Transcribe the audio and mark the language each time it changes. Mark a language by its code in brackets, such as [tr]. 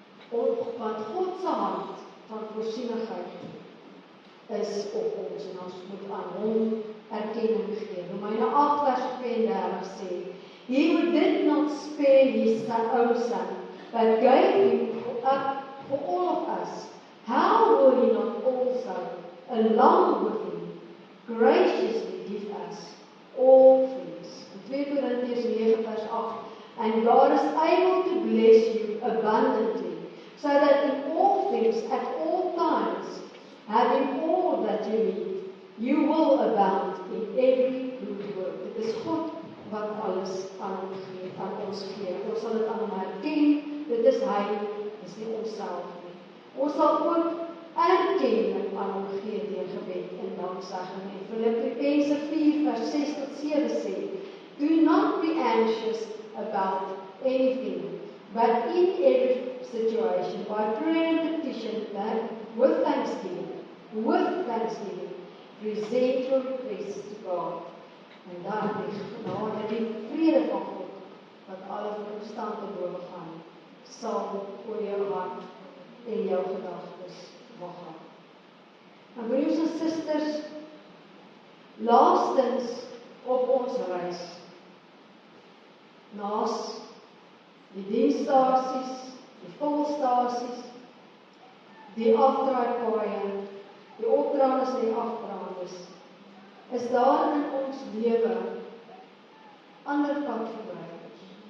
[af] Want God se hand van voorsienigheid is op ons, en ons moet aan hom erkenning gee. Romeine 8 vers 32 sê, [en] He who did not spare his own son, but gave him up for all of us, how will he not also, along with him, graciously give us all things? 2 Korintiërs 9 vers 8, and God is able to bless you abundantly, so that in all things, at all times, having all that you need, you will abound in every good work. [af] Dit is God wat alles aan ons gee. Ons sal dit aan hom herken, dit is hy, dis nie onsself nie. Ons sal ook erkenning aan hom gee deur gebed en danksegging. En Filippense 4 vers 6 tot 7 sê, [en] do not be anxious about anything, but in every situation, by prayer and petition, that with thanksgiving, present your requests to God. [af] En dan die genade, die vrede van God, wat alle verstand te boven gaan, sal oor jou hart en jou gedagtes mag gaan. En broers en susters, laastens op ons reis, naas die dienststasies, die volstasies, die afdraaipaaie, die opdraandes en die afdraandes, is daar in ons lewe ander padverbruikers.